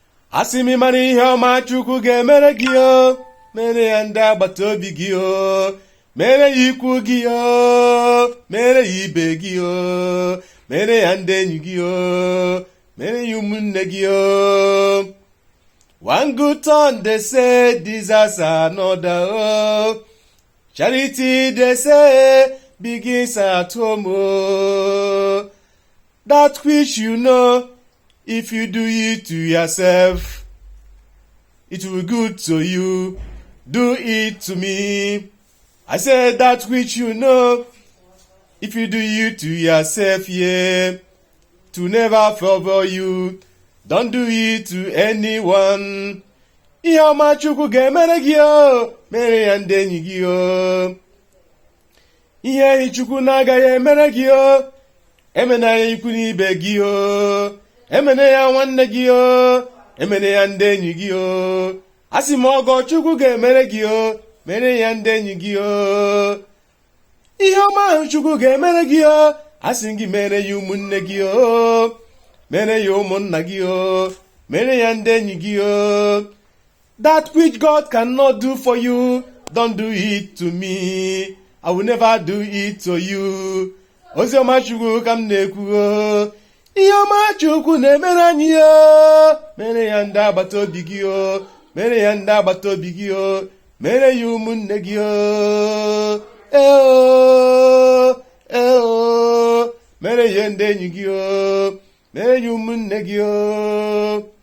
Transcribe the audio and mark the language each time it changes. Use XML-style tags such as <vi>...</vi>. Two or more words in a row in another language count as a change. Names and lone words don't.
<ig>A sị m, ị mara ihe ọma Chukwu ga-emere gị o? Mere ya ndị agbata obi gị o. Mere ya ikwu gị o. Mere ya ibe gị o. Mere ya ndị enyi gị o. Mere ya ụmụnne gị o.</ig> <en>One good turn, they say, deserves another o. Charity, they say, begins at home o. That which you know, if you do it to yourself, it will be good to you. Do it to me. I said that which you know, if you do it to yourself, yeah, to never favor you. Don't do it to anyone.</en> <ig>Ihe ọma Chukwu ga-emere gị o, mere ya ndị enyi gị o. Ihe ehi Chukwu na-agaghị emere gị o, emena ya ikwu n'ibe gị o, emena ya nwanne gị o, emena ya ndị enyi gị o. A sị m, ọgọ Chukwu ga-emere gị o, mere ya ndị enyi gị o. Ihe ọma ahụ Chukwu ga-emere gị o, a sị gị mere ya ụmụnne gị o, mere ya ụmụnna gị o, mere ya ndị enyi gị o.</ig> <en>That which God cannot do for you, don't do it to me. I will never do it to you.</en> <ig>Ozi ọma Chukwu ka m na-ekwu o. Ihe ọma Chukwu na-emere anyị o, mere ya ndị agbata obi gị o, mere ya ndị agbata obi gị o, mere ya ụmụnne gị o. Ee o, ee o, mere ya ndị enyi gị o, mere ya ụmụnne gị o.</ig>